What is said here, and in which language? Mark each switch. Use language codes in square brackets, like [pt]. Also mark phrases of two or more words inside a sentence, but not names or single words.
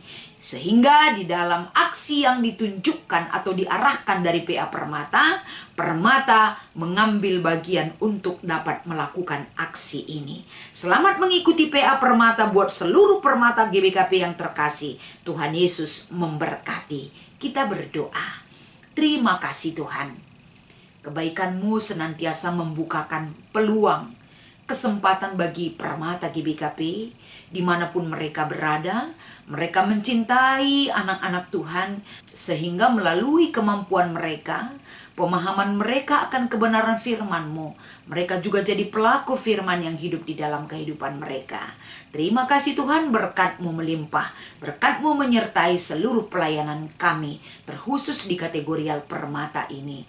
[id] Sehingga di dalam aksi yang ditunjukkan atau diarahkan dari PA Permata, Permata mengambil bagian untuk dapat melakukan aksi ini. Selamat mengikuti PA Permata buat seluruh permata GBKP yang terkasih. Tuhan Yesus memberkati. Kita berdoa. Terima kasih Tuhan. Kebaikan-Mu senantiasa membukakan peluang, kesempatan bagi permata GBKP dimanapun mereka berada. Mereka mencintai anak-anak Tuhan sehingga melalui kemampuan mereka pemahaman mereka akan kebenaran firman-Mu. Mereka juga jadi pelaku firman yang hidup di dalam kehidupan mereka. Terima kasih Tuhan, berkat-Mu melimpah, berkat-Mu menyertai seluruh pelayanan kami, terkhusus di kategorial Permata ini.